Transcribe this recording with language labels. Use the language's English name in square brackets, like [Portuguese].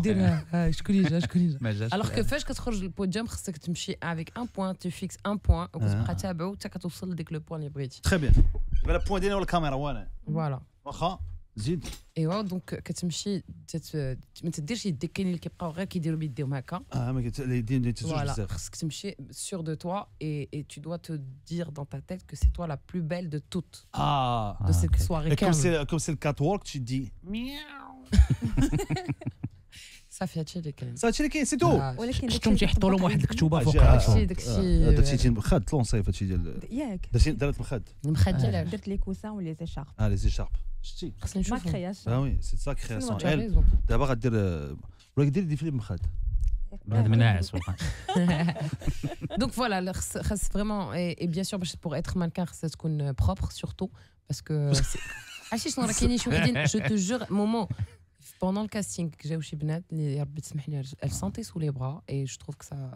[Arabic] ديرها شكون اللي جا الوغ كو فاش كتخرج للبوديوم خصك تمشي افيك ان بوين تو فيكس ان بوين وكتبقى تابعو حتى كتوصل لديك لو بوين اللي بغيتي. [French] تري بيان. [Arabic] يبقى البوين ديالنا هو الكاميرا وانا [French] فوالا [Arabic] واخا زيد. ايوا دونك كتمشي ما تديرش يديك، كاينين اللي كيبقاو غير كيديروا بيديهم هكا ما اليدين تزوج بزاف. خصك تمشي سور دو توا [French] et tu dois te dire dans ta tête que c'est toi la plus belle de toutes de cette soirée. Comme c'est le catwalk, tu te dis miaou. [Arabic] صافي هادشي اللي كاين صافي اللي كاين سي تو ولكن شفتهم تيحطوا لهم واحد الكتوبه فوق داكشي درتي مخد طلونسيف هادشي ديال ياك درت مخد المخد ديالها درت لي كوسان ولي زي شارب لي زي شارب شتي خصني ما نشوفهم [French] كرياسيون وي سي سا كرياسيون ريزون [Arabic] دابا غدير ولا دير دي فيلم مخد هذا مناعس [French] Donc voilà, vraiment, et bien sûr, pour être mannequin, ça doit être propre surtout, parce que. Je te jure, Momo, pendant le casting que j'ai eu chez Benat, elle sentait sous les bras, et je trouve que ça.